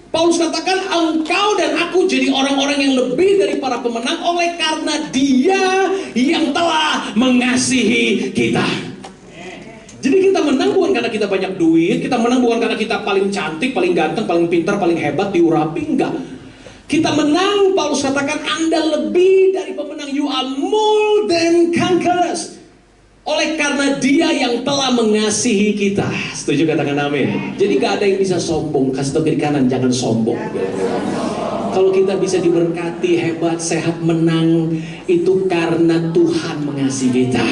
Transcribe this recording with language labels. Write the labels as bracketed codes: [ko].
[id] Paulus katakan engkau dan aku jadi orang-orang yang lebih dari para pemenang oleh karena Dia yang telah mengasihi kita. Jadi kita menang bukan karena kita banyak duit, kita menang bukan karena kita paling cantik, paling ganteng, paling pintar, paling hebat, diurapi, enggak. Kita menang, Paulus katakan Anda lebih dari pemenang. [en] You are more than conquerors. [id] Oleh karena Dia yang telah mengasihi kita. Setuju katakan amin? Jadi gak ada yang bisa sombong. Kasih tahu kiri kanan, jangan sombong. Kalau kita bisa diberkati, hebat, sehat, menang, itu karena Tuhan mengasihi kita.